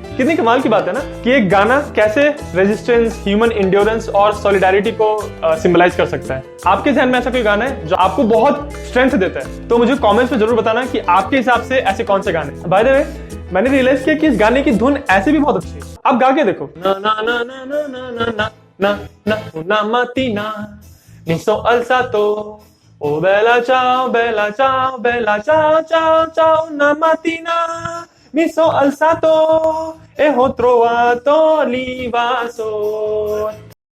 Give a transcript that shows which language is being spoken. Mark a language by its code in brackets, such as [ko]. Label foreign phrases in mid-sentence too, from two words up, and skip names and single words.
[hi] कितनी कमाल की बात है ना कि एक गाना कैसे रेजिस्टेंस, [en] human endurance [hi] और सॉलिडारिटी को सिंबलाइज कर सकता है। आपके ध्यान में ऐसा कोई गाना है जो आपको बहुत स्ट्रेंथ देता है? तो मुझे कमेंट्स में जरूर बताना कि आपके हिसाब से ऐसे कौन से गाने। [en] by the way [hi] मैंने रियलाइज किया कि इस गाने की धुन ऐसे भी बहुत अच्छी है। आप गा के देखो, ना ना ना ना ना ना ना ना ना ना ना [it] mattina mi so alzato oh bella ciao bella ciao ciao ciao una mattina mi so alzato e ho trovato l'invasor